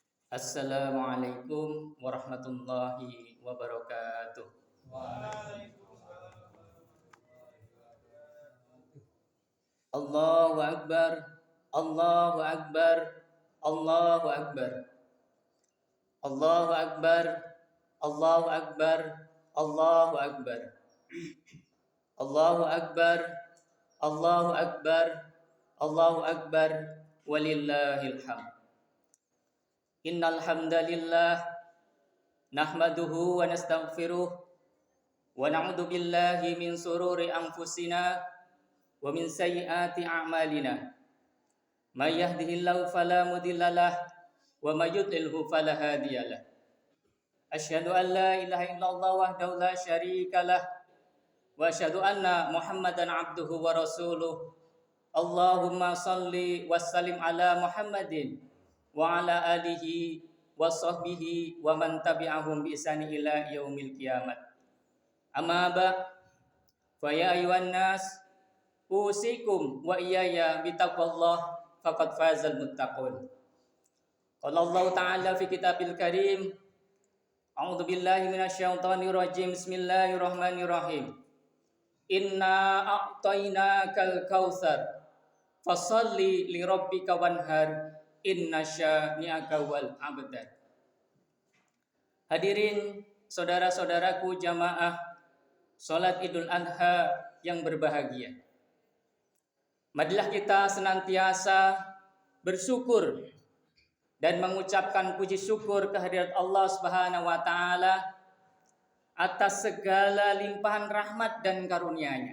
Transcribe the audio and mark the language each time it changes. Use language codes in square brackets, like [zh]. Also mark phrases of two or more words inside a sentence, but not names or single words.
[ar] السلام عليكم ورحمة الله وبركاته. الله أكبر الله أكبر الله أكبر الله أكبر الله أكبر الله أكبر الله أكبر الله أكبر الله أكبر, ولله الحمد. إن الحمد لله نحمده ونستغفره ونعوذ بالله من شرور أنفسنا ومن سيئات أعمالنا. من يهده الله فلا مضل له ومن يضلل فلا هادي له. أشهد أن لا إله إلا الله وحده لا شريك له وأشهد أن محمدا عبده ورسوله. اللهم صل وسلم على محمد وعلى آله وصحبه ومن تبعهم بإحسان إلى يوم القيامة. أما بعد فيا أيها الناس أوصيكم وإياي بتقوى الله فقد فاز المتقون. قال الله تعالى في الكتاب الكريم أعوذ بالله من الشيطان الرجيم بسم الله الرحمن الرحيم. إنا أعطيناك الكوثر فصل لربك وانحر إن شانئك الأبتر. [id] Hadirin saudara-saudaraku jamaah salat Idul Adha yang berbahagia. Marilah kita senantiasa bersyukur dan mengucapkan puji syukur kehadirat Allah [ar] سبحانه وتعالى [id] atas segala limpahan rahmat dan karunia-Nya.